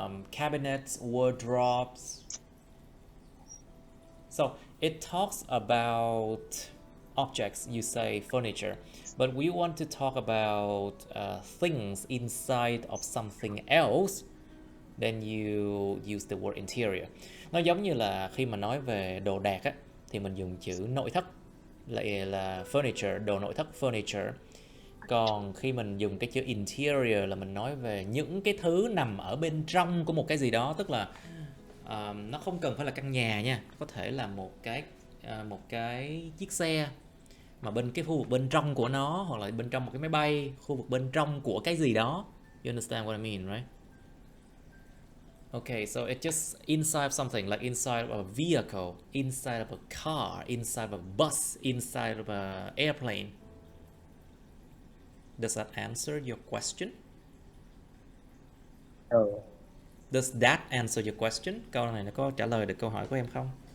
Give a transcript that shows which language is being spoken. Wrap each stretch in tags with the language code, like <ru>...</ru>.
<en>cabinets, wardrobes. So it talks about objects, you say furniture, but we want to talk about things inside of something else, then you use the word interior.</en> <vi>Nó giống như là khi mà nói về đồ đạc á, thì mình dùng chữ nội thất, lại là furniture, đồ nội thất furniture. Còn khi mình dùng cái chữ interior là mình nói về những cái thứ nằm ở bên trong của một cái gì đó, tức là nó không cần phải là căn nhà nha, có thể là một cái chiếc xe mà bên cái khu vực bên trong của nó, hoặc là bên trong một cái máy bay, khu vực bên trong của cái gì đó.</vi> <en>You understand what I mean, right? Okay, so it's just inside of something, like inside of a vehicle, inside of a car, inside of a bus, inside of an airplane. Does that answer your question? Does that answer your question?</en> <vi>Câu này nó có trả lời được câu hỏi của em không?</vi>